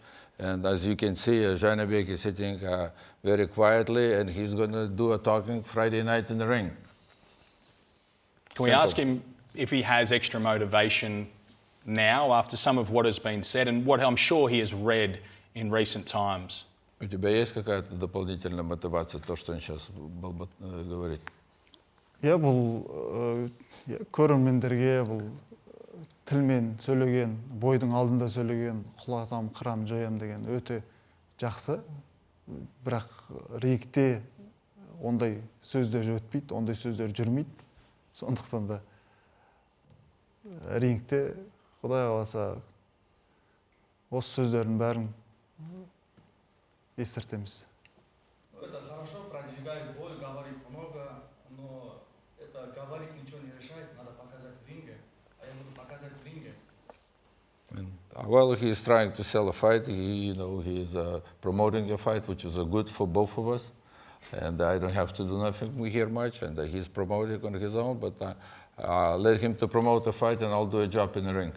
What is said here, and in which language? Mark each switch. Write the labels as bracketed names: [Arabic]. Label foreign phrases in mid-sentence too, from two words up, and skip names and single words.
[English] And as you can see, Janibek is sitting very quietly, and he's going to do a talking Friday night in the ring. Can we ask him if he has extra motivation now after some of what has been said and what I'm sure he has read in recent times? [Russian] У тебя есть какая-то дополнительная мотивация, то, что он сейчас говорит? [Kazakh] Бұл көрермендерге бұл тілмен сөйлеген, бойдың алдында сөйлеген, құлатам, қырам, жоям деген өте жақсы. Бірақ рингте ондай сөздер өтпейді, ондай сөздер жүрмейді. Сондықтан да рингте Құдай қаласа осы сөздердің бәрін естіртеміз. [Russian] Это хорошо, продвигает бой, говорит много, но это говорить ничего не решает, надо показать в ринге. А я буду показать в ринге. [English] Well, he's trying to sell a fight. He is promoting a fight, which is good for both of us. And I don't have to do nothing here much. And he's promoting on his own. But let him to promote a fight, and I'll do a job in the ring.